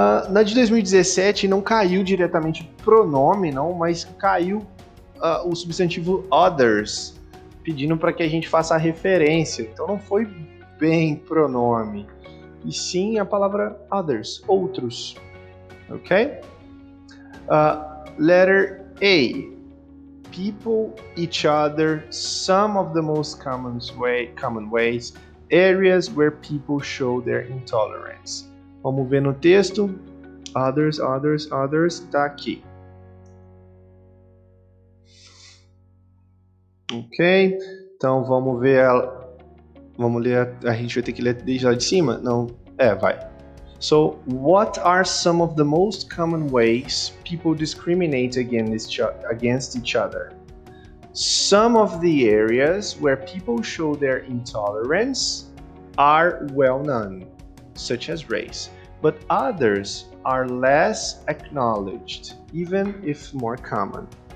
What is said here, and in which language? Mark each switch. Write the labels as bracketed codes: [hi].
[pt] Na de 2017 não caiu diretamente pronome, não, mas caiu o substantivo others, pedindo para que a gente faça a referência. Então não foi bem pronome, e sim a palavra others, outros. [en] Ok? Letter A. People, each other, some of the most common ways, areas where people show their intolerance. [pt] Vamos ver no texto. Others, others, others, tá aqui. Ok? Então vamos ver vamos ler, a gente vai ter que ler desde lá de cima? Não, vai. [en] So, what are some of the most common ways people discriminate against each other? Some of the areas where people show their intolerance are well known, such as race, but others are less acknowledged, even if more common.